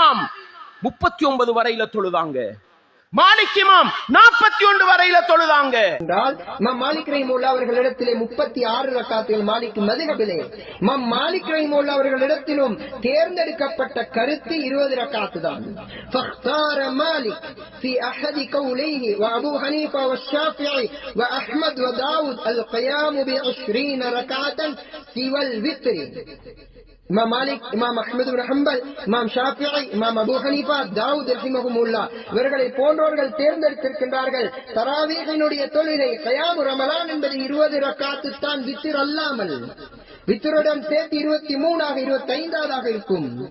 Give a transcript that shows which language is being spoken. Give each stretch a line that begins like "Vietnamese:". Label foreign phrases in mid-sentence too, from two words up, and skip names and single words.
Tamil: 39 வரையில தொழுதாங்க. மாலிக் இமாம் 41 வரையில தொழுதாங்க என்றால் இமாம் மாலிக் ரஹிமஹுல்லாஹ் அவர்களிடத்திலே 36 ரக்காத்துகள் மாலிக் மذஹபிலே. இமாம் மாலிக் ரஹிமஹுல்லாஹ் அவர்களிடத்திலும் தேர்ந்தெடுக்கப்பட்ட கருத்து 20 ரக்காத்து தான்.
Arabic: فاختار مالك في احد قوليه وابو حنيفه والشافعي واحمد وداود القيام ب20 ركعه سوى الوتر.
Tamil: இமாம் மாலிக், இமாம் அஹ்மது இப்னு ஹம்பல், இமாம் ஷாஃபிஈ, இமாம் அபூ ஹனீஃபா, தாவூத் ரஹிமஹுல்லாஹ் இவர்களை போன்றவர்கள் தேர்ந்தெடுத்திருக்கின்றார்கள். தராவீஹினுடைய தொழுகை
Arabic: قيام رمضان
Tamil: என்பது 20 ரக்காத்து தான், வித்ர் அல்லாமல். வித்ருடன் சேர்த்து 23ஆக 25ஆக இருக்கும்.